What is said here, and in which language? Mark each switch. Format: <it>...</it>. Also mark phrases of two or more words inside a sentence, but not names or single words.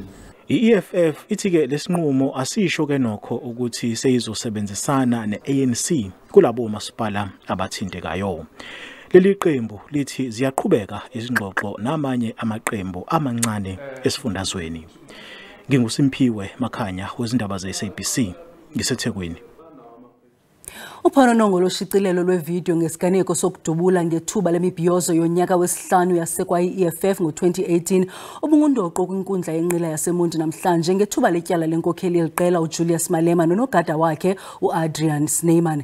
<zu>I-EFF ithi ke lesinqumo asisho ke nokho ukuthi seyizosebenzisana ne-ANC kulabo masipala abathintekayo. Leli qembu lithi ziyaqhubeka izingxoxo namanye amaqembu amancane esifundazweni. NginguSimpiwe Makhanya wezindaba ze-SABC ngiseThekwini.</zu> <xh>Uphononongo loshicilelo lwevideo ngesiganeko sokudubula ngethuba lemibhiyozo yonyaka wesihlanu yasekwa i-EFF ngo-2018 ubungundoqo kwinkundla yenqila yaseMonti namhlanje ngethuba letyala lenkokheli eliqela uJulius Malema nonogada wakhe uAdrian Snyman.</xh>